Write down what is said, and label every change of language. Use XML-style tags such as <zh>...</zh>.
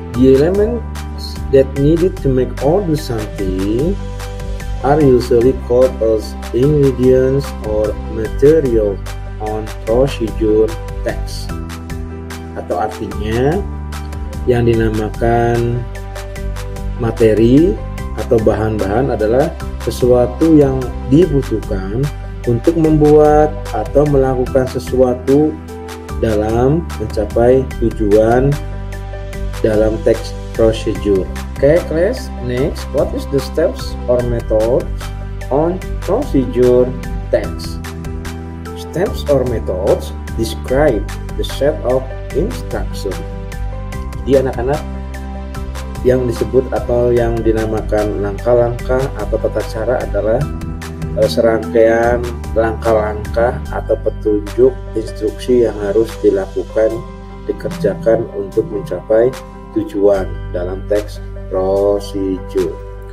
<en>The elements that needed to make or do something are usually called as ingredients or material on procedure text.</en> <id>Atau artinya yang dinamakan materi atau bahan-bahan adalah sesuatu yang dibutuhkan untuk membuat atau melakukan sesuatu dalam mencapai tujuan dalam text procedure.</id> <en>Okay, class. Next, what is the steps or methods on procedure text? Steps or methods describe the set of instruction.</en> <id>Jadi anak-anak, yang disebut atau yang dinamakan langkah-langkah atau tata cara adalah serangkaian langkah-langkah atau petunjuk instruksi yang harus dilakukan, dikerjakan untuk mencapai tujuan dalam teks procedure.</id>